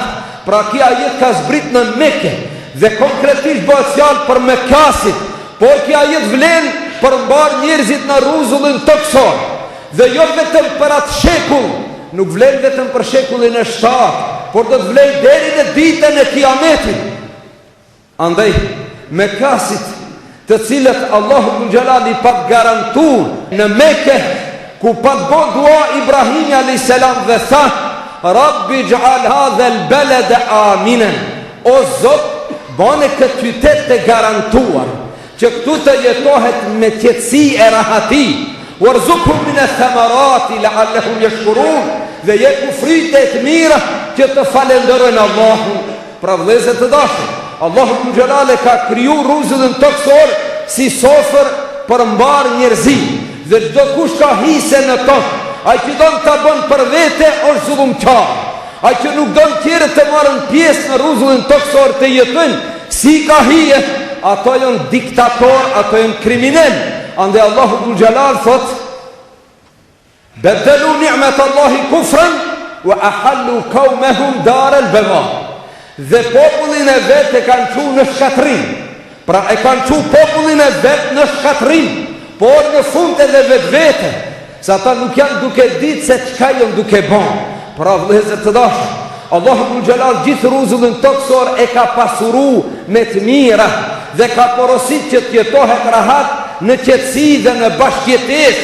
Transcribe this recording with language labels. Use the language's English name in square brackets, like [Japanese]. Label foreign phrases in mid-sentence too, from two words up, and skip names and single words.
[Albanian] Pra kja jetë ka zbrit në Mekë, dhe konkretisht bëhet fjalë për Mekasit, por kja jetë vlen për mbar njerëzit në rruzullin toksor, dhe jo vetëm për atë shekull, nuk vlen vetëm për shekullin e 7, por do të vlen deri në ditën e Kiametit. Andaj Mekasit, të cilët Allahu Dhul Jalal i pat garantuar në Mekë, ku pat bo dua Ibrahimi [Arabic] عليه السلام [Albanian] dhe tha, [Arabic] رب اجعل هذا البلد آمنا, [Albanian] o Zot, bane këtë qytet të garantuar, që këtu të jetohet me qetësi e rahati, [Arabic] وارزقهم من الثمرات لعلهم يشكرون, [Albanian] dhe jeku frite të mira që të falenderojnë Allahun. Pra vëllezër të dashur, Allahu Xhelal ka kriju rruzullin toksor si sofër për mbar njerëzi, dhe çdo kush ka hise në tokë, ai që don ta bën për vete është zullumçar. Ai që nuk don tjerë të marrën pjesë në rruzullin toksor të jetojnë si ka hije, ato janë diktator, ato janë kriminal. Ande Allahu Xhelal thot: [Arabic] "بدلوا نعمة الله كفرا وأحلوا قومهم دار البوار." [Albanian] Dhe popullin e vet e kanë çuar në shkatrim. Pra e kanë çuar popullin e vet në shkatrim, por në fund edhe vetvete, se ata nuk janë duke ditë se çka janë duke bën. Pra vëllezër të dashur, Allahu Xhelal gjithë rruzullin toksor e ka pasuru me të mira dhe ka porosit që të jetohet rahat në qetësi dhe në bashkëjetesë.